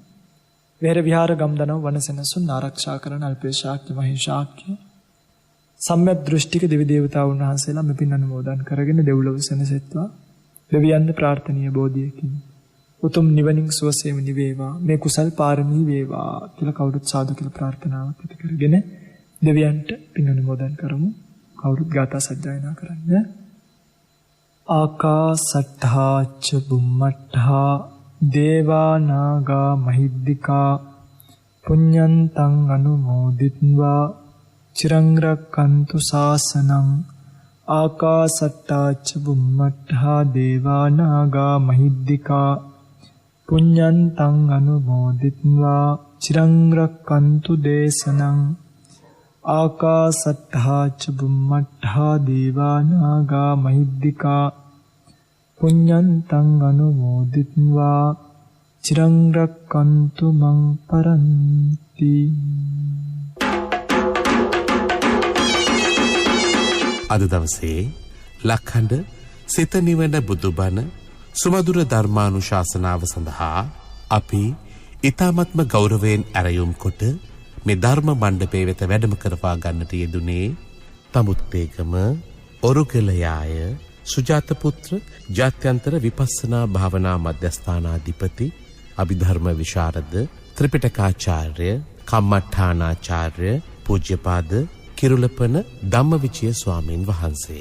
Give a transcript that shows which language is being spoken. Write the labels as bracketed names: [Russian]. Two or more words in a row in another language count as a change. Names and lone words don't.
[Sinhala] වෙර විහාර ගම්දනව වනසෙනසුන් ආරක්ෂා කරන අල්පේශාක්‍ය මහේශාක්‍ය සම්‍යක් දෘෂ්ටික දෙවි දේවතාවුන් වහන්සේලා මෙපින් අනුමෝදන් කරගෙන දෙව්ලොව සෙනසෙත්වා. දෙවියන්ගේ ප්‍රාර්ථනීය බෝධියකින් උතුම් නිවනින් සුවසේම නිවේවා, මේ කුසල් පාරමී වේවා කියලා කවුරුත් සාදු කියලා ප්‍රාර්ථනාවක් ඇති කරගෙන දෙවියන්ට පින් අනුමෝදන් කරමු. කවුරුත් ගාථා සජ්ජායනා කරන්න. [Pali] ආකාසට්ඨා ච බුම්මට්ඨා දේවා නාග මහිද්దికා පුඤ්ඤන්තං අනුමෝදිත්වා චිරං රක්ඛන්තු ශාසනං. ආකාසට්ඨා ච බුම්මට්ඨා දේවා නාග මහිද්దికා පුඤ්ඤන්තං අනුමෝදිත්වා චිරං රක්ඛන්තු දේශනං. ආකාසට්ඨා ච බුම්මට්ඨා දේවා නාග මහිද්దికා පුඤ්ඤන්තං අනුමෝදිත්වා චිරං රක්ඛන්තු මං පරන්ති. [Sinhala] අද දවසේ ලක්හඬ සිත නිවන බුදුබණ සුමధుර ධර්මානුශාසනාව සඳහා අපි ඊ타මත්ම ගෞරවයෙන් ඇරයුම් කොට මේ ධර්ම මණ්ඩපයේ වෙත වැඩම කරවා ගන්නට යෙදුනේ තමුත්තේගම ඔරුගලයාය සුජාත පුත්‍ර ජාත්‍යන්තර විපස්සනා භාවනා මධ්‍යස්ථානාධිපති අභිධර්ම විශාරද ත්‍රිපිටකාචාර්ය කම්මඨානාචාර්ය පූජ්‍යපාද කිරුළපන ධම්මවිජය ස්වාමීන් වහන්සේ.